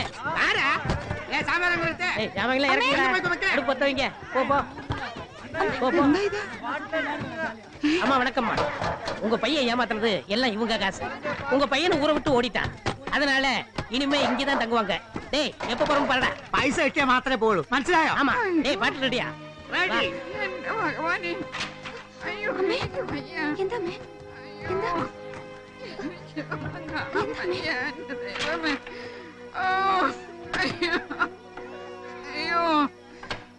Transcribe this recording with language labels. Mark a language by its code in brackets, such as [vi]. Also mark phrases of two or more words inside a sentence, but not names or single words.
[ta] யாரா? ஏ சாமான் இருக்கு. ஏய் சாமான்லாம் இறக்குடா. அடுப்பு பத்த வைங்க. போ போ. போ போ. அம்மா வணக்கம்மா. உங்க பையன் ஏமாத்துறது எல்லாம் இவங்க காசு. உங்க பையனை ஊரை விட்டு ஓடிட்டான். அதனால இனிமே இங்கதான் தங்குவாங்க. டேய் எப்ப போறோம் பாருடா. [ml] പൈസ കിട്ടിയാ മാത്രമേ പോളൂ, മനസ്സിലായോ? [ta] ஆமா. டேய் பாட்டு ரெடியா? [ml] റെഡി. അയ്യോ എന്താ എന്താ അയ്യോ